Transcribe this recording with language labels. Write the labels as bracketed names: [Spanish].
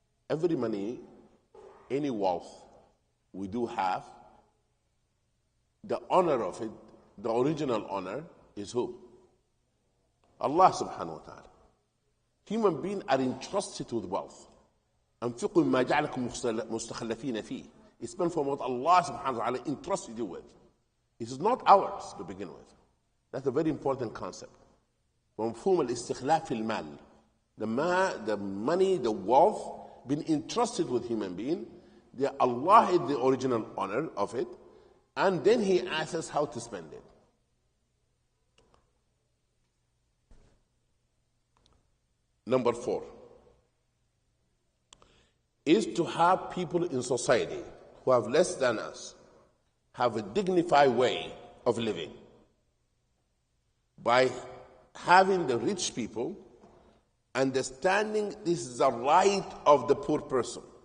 [English] Every money, any wealth we do have, the honor of it, the original honor, is who? Allah subhanahu wa ta'ala. Human beings are entrusted with wealth. [Arabic] أنفقوا مما جعلكم مستخلفين فيه. [English] It's spent from what Allah subhanahu wa ta'ala entrusted you with. It is not ours to begin with. That's a very important concept. [Arabic] ومفهوم الاستخلاف في المال. [English] The money, the wealth, been entrusted with human being. Allah is the original honor of it, and then He asks us how to spend it. Number 4 is to have people in society who have less than us have a dignified way of living by having the rich people understanding this is the right of the poor person.